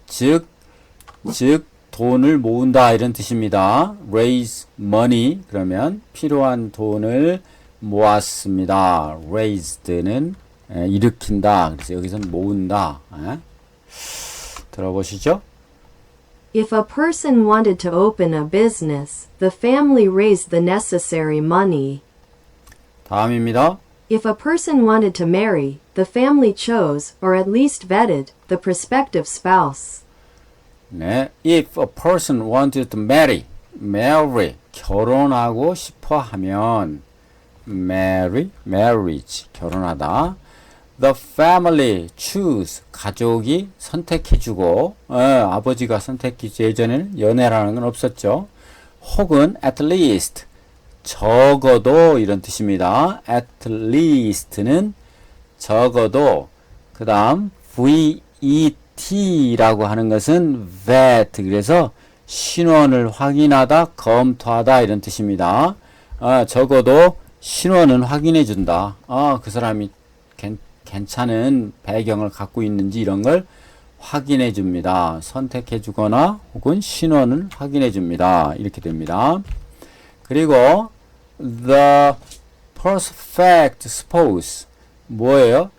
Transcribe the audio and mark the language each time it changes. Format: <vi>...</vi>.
<ko>즉 돈을 모은다 이런 뜻입니다. raise money 그러면 필요한 돈을 모았습니다. raised는 일으킨다. 그래서 여기서는 모은다. 들어보시죠.</ko> <en>If a person wanted to open a business, the family raised the necessary money.</en> <ko>다음입니다.</ko> <en>If a person wanted to marry, the family chose, or at least vetted, the prospective spouse. 네, if a person wanted to marry,</en> <ko>결혼하고 싶어 하면</ko> <en>marriage,</en> <ko>결혼하다.</ko> <en>The family choose,</en> <ko>가족이 선택해주고, 아버지가 선택해주고, 예전에는 연애라는 건 없었죠. 혹은</ko> <en>at least,</en> <ko>적어도 이런 뜻입니다. at least는 적어도, 그 다음 VET라고 하는 것은 vet, 그래서 신원을 확인하다, 검토하다 이런 뜻입니다. 적어도 신원은 확인해준다. 그 사람이 괜찮은 배경을 갖고 있는지 이런 걸 확인해 줍니다. 선택해 주거나 혹은 신원을 확인해 줍니다. 이렇게 됩니다. 그리고</ko> <en>the perfect spouse</en> <ko>뭐예요?</ko>